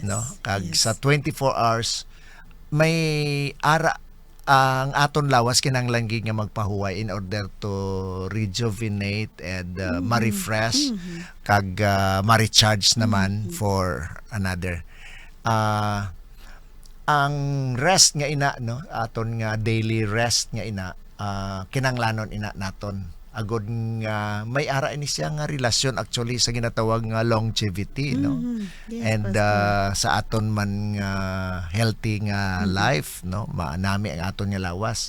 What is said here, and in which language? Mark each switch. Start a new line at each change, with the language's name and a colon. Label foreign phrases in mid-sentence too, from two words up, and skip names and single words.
English: Yes,
Hiligaynon: no, kag
English: yes.
Hiligaynon: sa 24 hours may ara ang aton lawas kinahanglan gid nga magpahuway
English: in order to rejuvenate and
Hiligaynon: ma-refresh kag ma-recharge naman
English: for another.
Hiligaynon: Ang rest nga ina, no, aton nga daily rest nga ina, kinanglanon ina naton agod nga may ara ini siya nga relasyon actually sa ginatawag nga longevity, no.
English: Yes, And Pastor.
Hiligaynon: sa aton man nga healthy nga life, no, maanami ang aton nga lawas.